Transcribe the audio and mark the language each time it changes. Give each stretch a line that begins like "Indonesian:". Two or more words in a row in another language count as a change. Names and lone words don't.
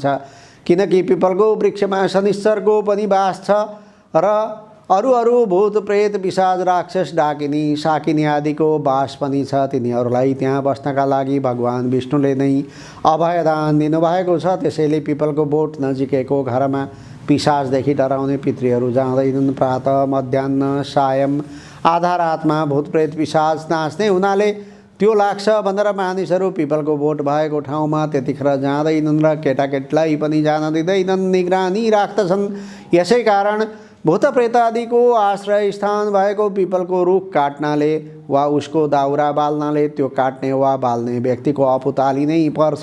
Nepali: किनकि पिपलको वृक्षमा शनिश्चरको पनि वास छ र अरू भूत प्रेत पिशाच राक्षस डाकिनी साकिनी आदिको वास पनि छ। तिनीहरूलाई त्यहाँ बस्नका लागि भगवान विष्णुले नै अभयदान दिनुभएको छ। त्यसैले पिपलको बोट नजिकैको घरमा पिशाचदेखि डराउने पितृहरू जाँदैनन्। प्रातः मध्याह्न सायं आधा रातमा भूत प्रेत पिशाच नाच्ने हुनाले त्यो लाग्छ भनेर मानिसहरू पिपलको बोट भएको ठाउँमा त्यतिखेर जाँदैनन् र केटाकेटीलाई पनि जान दिँदैनन्, निगरानी राख्दछन्। यसै कारण भूत प्रेत आदिको आश्रय स्थान भएको पिपलको रुख काट्नाले वा उसको दाउरा बाल्नाले त्यो काट्ने वा बाल्ने व्यक्तिको अपुताली नै पर्छ।